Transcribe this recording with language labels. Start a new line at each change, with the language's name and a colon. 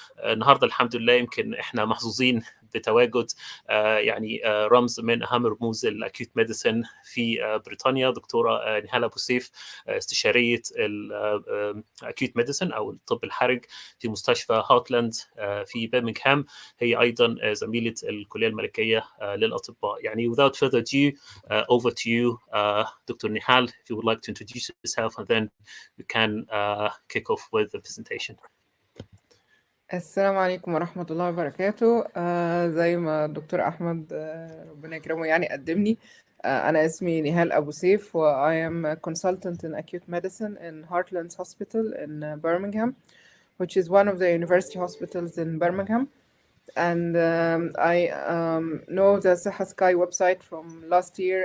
Arabic: النهارده الحمد لله يمكن احنا محظوظين بتواجد يعني رمز من اهم رموز الاكيوت ميديسن في بريطانيا، دكتوره نهال ابو سيف، استشاريه الاكيوت ميديسن او الطب الحرج في مستشفى هارتلاند في برمنغهام. هي ايضا زميله الكليه الملكيه للاطباء.
English: يعني without further ado, over to you, Dr. Nihal, if you would like to introduce yourself, and then we can kick off with the presentation.
Arabic: السلام عليكم ورحمة الله وبركاته. زي ما الدكتور أحمد ربنا يكرمه يعني قدمني. أنا اسمي نهال أبو سيف، و
English: I am a consultant in acute medicine in Heartlands Hospital in Birmingham, which is one of the university hospitals in Birmingham. And I know the Sahaskai website from last year.